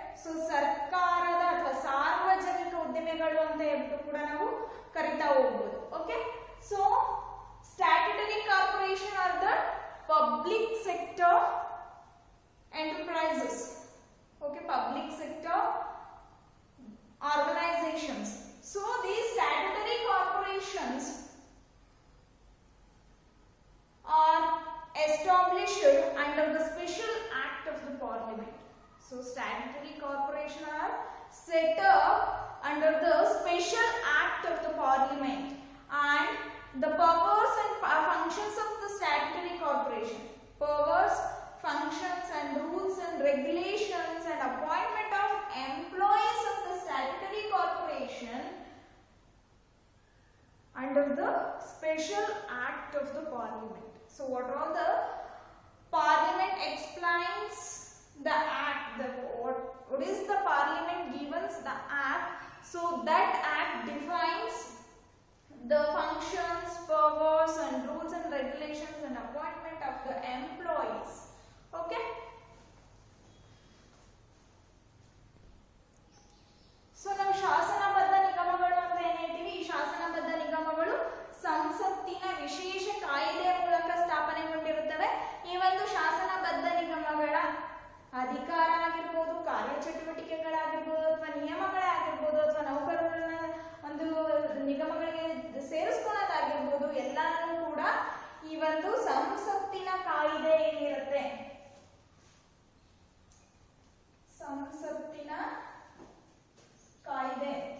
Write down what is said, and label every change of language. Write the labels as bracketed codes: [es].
[kn] So ಸರ್ಕಾರದ ಅಥವಾ ಸಾರ್ವಜನಿಕ ಉದ್ದಿಮೆಗಳು ಅಂತ ಹೇಳ್ಬಿಟ್ಟು ಕೂಡ ನಾವು ಕರಿತಾ ಹೋಗ್ಬೋದು. [en] Okay, so statutory corporation are the public sector enterprises. Okay, public sector organisations. So these statutory corporations are established under the special act of the parliament. So statutory corporation are set up under the special act of the parliament, and the powers and functions of the statutory corporation, powers, functions and rules and regulations and appointment of employees of the statutory corporation under the special act of the parliament. So what are the parliament explains the act, what is the parliament gives the act, so that act defines the functions, powers and rules and regulations and appointment of the employees. [kn] Okay, so ನಾವು ಶಾಸನಬದ್ಧ ನಿಗಮಗಳು ಅಂತ ಏನು ಹೇಳ್ತೀವಿ, ಈ ಶಾಸನಬದ್ಧ ನಿಗಮಗಳು ಸಂಸತ್ತಿನ ವಿಶೇಷ ಕಾಯ್ದೆಯ ಮೂಲಕ ಸ್ಥಾಪನೆಗೊಂಡಿರುತ್ತವೆ. ಈ ಒಂದು ಶಾಸನಬದ್ಧ ನಿಗಮಗಳ ಅಧಿಕಾರ ಆಗಿರ್ಬೋದು, ಕಾರ್ಯಚಟುವಟಿಕೆಗಳಾಗಿರ್ಬೋದು ಅಥವಾ ನಿಯಮಗಳೇ ಆಗಿರ್ಬೋದು ಅಥವಾ ನೌಕರರನ್ನ ಒಂದು ನಿಗಮಗಳಿಗೆ ಸೇರಿಸ್ಕೊಳ್ಳೋದಾಗಿರ್ಬೋದು, ಎಲ್ಲಾನು ಕೂಡ ಈ ಒಂದು ಸಂಸತ್ತಿನ ಕಾಯ್ದೆ ಏನಿರುತ್ತೆ, ಸಂಸತ್ತಿನ ಕಾಯ್ದೆ,